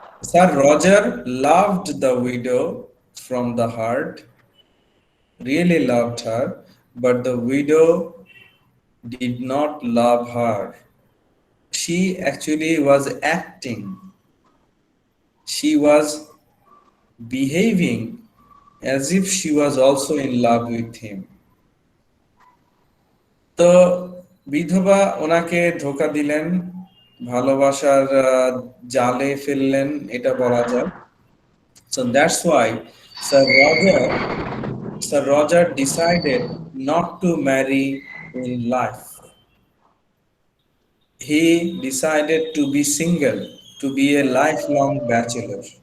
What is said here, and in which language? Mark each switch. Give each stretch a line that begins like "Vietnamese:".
English: Sir Roger loved the widow from the heart, really loved her, but the widow did not love her. She actually was acting. She was behaving as if she was also in love with him.
Bangla: তো বিধবা ওনাকে ধোঁকা দিলেন, ভালোবাসার জালে ফেললেন, এটা বলা যায়।
English: So that's why Sir Roger Sir Roger decided not to marry in life. He decided to be single, to be a lifelong bachelor.